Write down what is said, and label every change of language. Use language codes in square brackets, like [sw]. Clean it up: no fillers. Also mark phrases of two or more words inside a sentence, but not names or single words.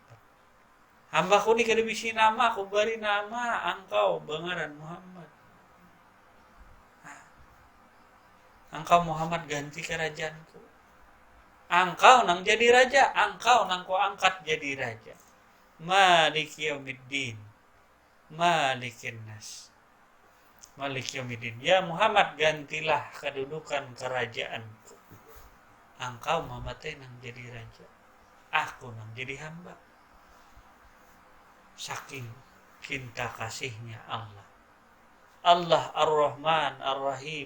[bjn] Hambaku ni kada bisi nama, ku bari nama engkau bengaran Muhammad. Engkau Muhammad ganti kerajaanku. Engkau nang jadi raja, engkau nang ku angkat jadi raja. [ar] Maliki yaumiddin. Malikin nas. Malik yaumiddin. [bjn] Ya Muhammad gantilah kedudukan kerajaanku. Engkau Muhammad nang jadi raja, aku nang jadi hamba. Saking cinta kasihnya Allah. [ar] Allah Ar-Rahman Ar-Rahim.